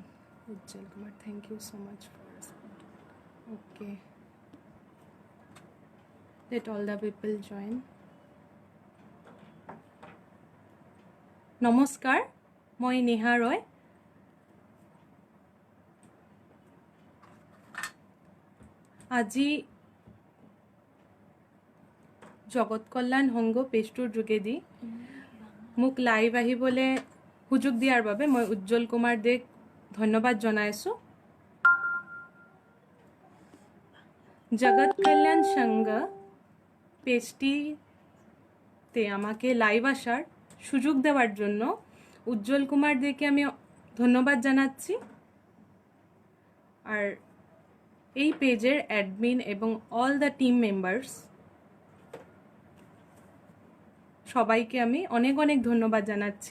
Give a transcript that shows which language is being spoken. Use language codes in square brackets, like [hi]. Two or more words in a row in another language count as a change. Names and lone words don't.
[en] Ujjwal Kumar, thank you so much for support. Okay. Let all the people join. [as] নমস্কাৰ, মই নেহা ৰয়। আজি জগত কল্যাণ সংঘ পেজটোৰ যোগেদি মোক লাইভ আহিবলৈ সুযোগ দিয়াৰ বাবে মই উজ্জ্বল কুমাৰ দেক ধন্যবাদ জনাইছোঁ। [bn] জগত কল্যাণ সংঘ পেজটিতে আমাকে লাইভ আসার সুযোগ দেওয়ার জন্য উজ্জ্বল কুমার দেকে আমি ধন্যবাদ জানাচ্ছি। আর এই পেজের অ্যাডমিন এবং [en] all the team members [bn] সবাইকে আমি অনেক অনেক ধন্যবাদ জানাচ্ছি।